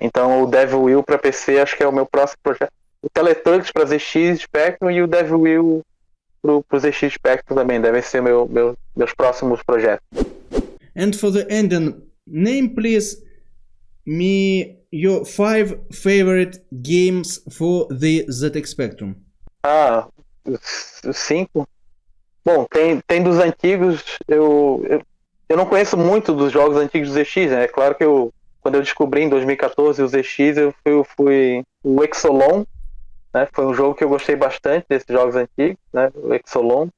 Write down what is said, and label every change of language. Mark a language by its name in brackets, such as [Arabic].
[Portuguese] Então o Devil Will para PC acho que é o meu próximo projeto. O Teletugs para ZX Spectrum e o Devil Will pro ZX Spectrum também devem ser meus próximos projetos. [English] And for the ending, name please me your 5 favorite games for the ZX Spectrum. [Portuguese] Os 5? Bom, tem dos antigos, eu não conheço muito dos jogos antigos do ZX, né? É claro que quando eu descobri em 2014 o ZX, eu fui o Exolon, né? Foi um jogo que eu gostei bastante desses jogos antigos, né? O Exolon.